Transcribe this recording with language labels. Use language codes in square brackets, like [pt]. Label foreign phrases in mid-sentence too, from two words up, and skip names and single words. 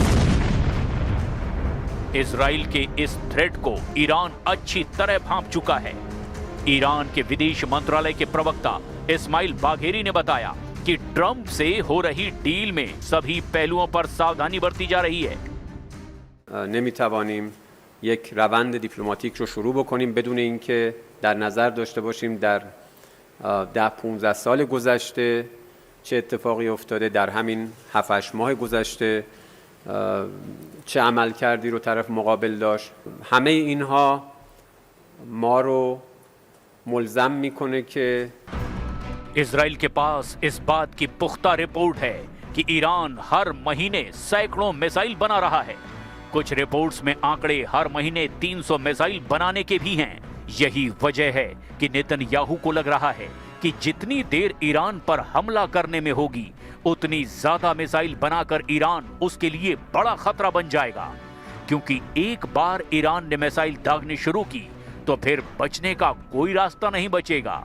[hi] इजराइल के इस थ्रेट को ईरान अच्छी तरह भांप चुका है। ईरान के विदेश मंत्रालय के प्रवक्ता इस्माइल बाघेरी ने बताया कि ट्रंप से हो रही डील में सभी पहलुओं पर सावधानी बरती जा रही है। [fa] نمیتوانیم یک روند دیپلماتیک رو شروع بکنیم بدون اینکه در نظر داشته باشیم در 10-15 سال گذشته چه اتفاقی افتاده، در همین 7-8 ماه گذشته چه عملکردی رو طرف مقابل داشت. همه اینها ما رو ملزم میکنه که [hi] इजराइल के पास इस बात की पुख्ता रिपोर्ट है कि ईरान हर महीने सैकड़ों मिसाइल बना रहा है। कुछ रिपोर्ट्स में आंकड़े हर महीने 300 मिसाइल बनाने के भी हैं। यही वजह है कि नेतन्याहू को लग रहा है कि जितनी देर ईरान पर हमला करने में होगी उतनी ज्यादा मिसाइल बनाकर ईरान उसके लिए बड़ा खतरा बन जाएगा, क्योंकि एक बार ईरान ने मिसाइल दागनी शुरू की तो फिर बचने का कोई रास्ता नहीं बचेगा।